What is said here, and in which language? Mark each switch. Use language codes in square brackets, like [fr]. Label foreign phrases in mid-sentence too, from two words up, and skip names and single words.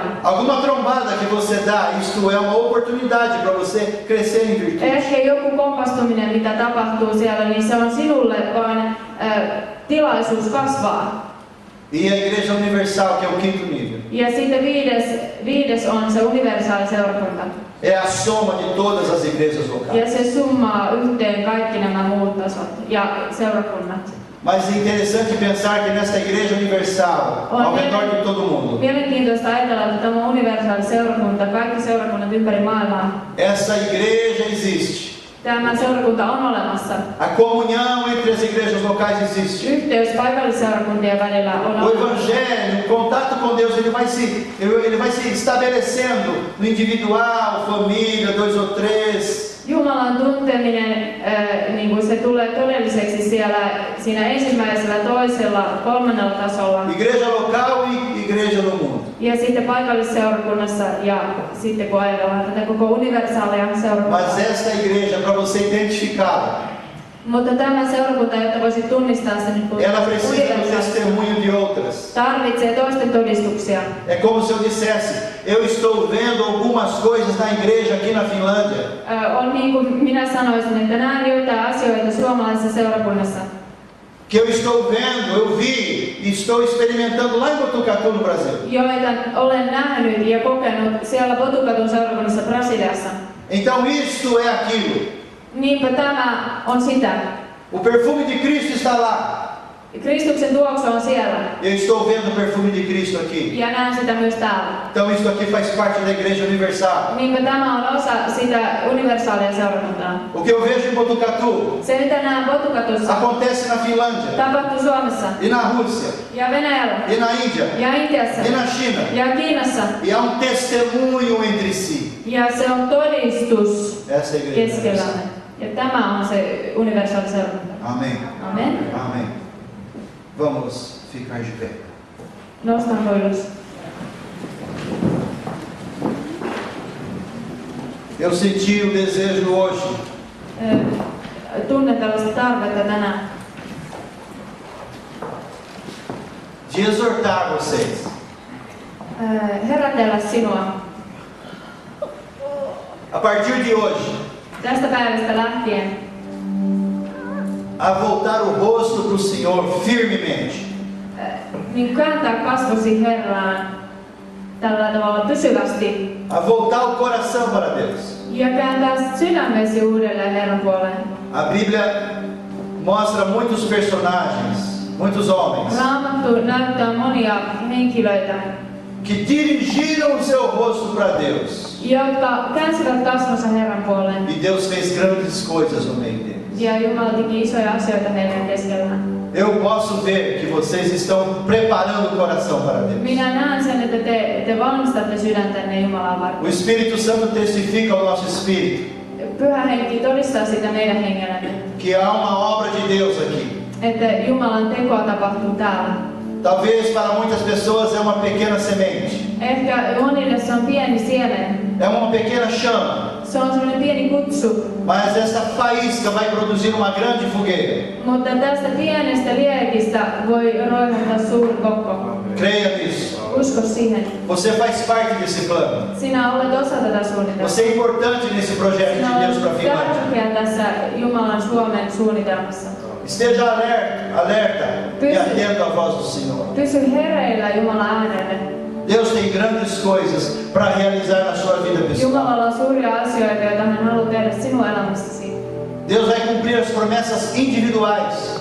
[pt] Alguma trombada que você dá, isto é uma oportunidade para você crescer em virtude. [fi] Ehkä joku kompastuminen, mitä tapahtuu siellä, niin se on sinulle vaan tilaisuus kasvaa. [pt] E a Igreja Universal, que é o quinto nível, [fi] Ja sitten viides on se universaali seurakunta. [pt] é a soma de todas as igrejas [fi] Ja [pt] locais. [fi] se summaa yhteen kaikki nämä muut tasot ja seurakunnat. [pt] Mas é interessante pensar que nesta Igreja Universal, ao redor de todo mundo, [fi] Mielenkiintoista ajatella, että tämä universaali seurakunta, kaikki seurakunnat ympäri maailmaa, [pt] essa igreja existe. [fi] tämä seurakunta on olemassa. [pt] A comunhão entre as igrejas locais existe. [fi] Yhteys paikallisseurakuntien välillä on [pt] O [fi] olemassa. [pt] evangelho, o contato com Deus, ele vai se estabelecendo no individual, família, 2 ou 3. [fi] Jumalan tunteminen, niin kuin se tulee todelliseksi siellä, siinä ensimmäisellä, toisella, kolmannella tasolla. [pt] Igreja local e igreja no mundo. [fi] Ja sitten paikallisseurakunnassa ja sitten kun ajatellaan tätä koko universaalia seurakuntaa. [pt] Mas esta igreja, para você identificá-la, [fi] Mutta tämä seurakunta, jotta voisit tunnistaa sen nyt kun [pt] ela precisa do [fi] universaalista, [pt] testemunho de outras. [fi] tarvitsee toisten todistuksia. [pt] É como se eu dissesse, eu estou vendo algumas coisas na igreja aqui na Finlândia. [fi] On niin kuin minä sanoisin, että näen joitain asioita suomalaisessa seurakunnassa. [pt] Que eu estou vendo, eu vi e estou experimentando lá em Botucatu, no Brasil. [fi] Joita olen nähnyt ja kokenut siellä Botukatun seurakunnassa Brasiliassa. [pt] Então isto é aquilo. [fi] Niinpä tämä on sitä. [pt] O perfume de Cristo está lá. [fi] Kristuksen tuoksu on siellä. [pt] Eu estou vendo o perfume de Cristo aqui. [fi] Ja näen sitä myös täällä. [pt] Então isto aqui faz parte da Igreja Universal. [fi] Niinpä tämä on osa sitä universaalia seurakuntaa. [pt] O que eu vejo em Botucatu [fi] Se mitä näen Botukatussa [pt] acontece na Finlândia, [fi] tapahtuu Suomessa [pt] e na Rússia, [fi] ja Venäjällä [pt] e na Índia, [fi] ja Intiassa [pt] e na China. [fi] ja Kiinassa. [pt] E há um testemunho entre si. [fi] Ja se on todistus [pt] Essa é a Igreja [fi] keskellämme. [pt] Universal. [fi] Ja tämä on se universaali seurakunta. [pt] Amém. [fi] Amen. [pt] Amém. Vamos ficar de pé. [fi] Nostaanko ylös? [pt] Eu senti o desejo hoje [fi] Tunnen tällaista tarvetta tänään. [pt] de exortar vocês [fi] Herätellä sinua. [pt] a partir de hoje [fi] Tästä päivästä lähtien [pt] a voltar o rosto para o Senhor firmemente. [fi] niin kääntää kasvosi Herraan tällä tavalla pysyvästi [pt] A voltar o coração para Deus. [fi] ja kääntää sydämesi uudelleen Herran puoleen. [pt] A Bíblia mostra muitos personagens, muitos homens, [fi] Raamattu näyttää monia henkilöitä, [pt] que dirigiram o seu rosto para Deus. [fi] jotka käänsivät kasvonsa Herran puoleen. [pt] E Deus fez grandes coisas no meio deles. [fi] Ja Jumala teki isoja asioita heidän keskellään. [pt] Eu posso ver que vocês estão preparando o coração para Deus. [fi] Minä näen sen, että te valmistatte sydäntänne Jumalaa [pt] O [fi] varten. [pt] Espírito Santo testifica ao nosso espírito [fi] Pyhä Henki todistaa sitä meidän hengellämme, [pt] que há uma obra de Deus aqui. [fi] että Jumalan tekoa tapahtuu täällä. [pt] Talvez para muitas pessoas é uma pequena semente, [fi] Ehkä monille se on pieni siemen. [pt] é uma pequena chama, [fi] Se on sellainen pieni kutsu. [pt] mas essa faísca vai produzir uma grande fogueira. [fi] Mutta tästä pienestä liekistä voi roihahtaa suuri kokko. [pt] Creia nisso. [fi] Usko siihen. [pt] Você faz parte desse plano. [fi] Sinä olet osa tätä suunnitelmaa. [pt] Você é importante nesse projeto [fi] Sinä [pt] de Deus para a [fi] olet [pt] Finlândia. [fi] tärkeä tässä Jumalan Suomen suunnitelmassa. [pt] Esteja alerta e atento à voz do Senhor. [fi] Pysy hereillä Jumalan äänelle. [pt] Deus tem grandes coisas para realizar na sua vida pessoal. [fi] Jumalalla on suuria asioita, joita hän haluaa tehdä sinun elämässäsi. [pt] Deus vai cumprir as promessas individuais.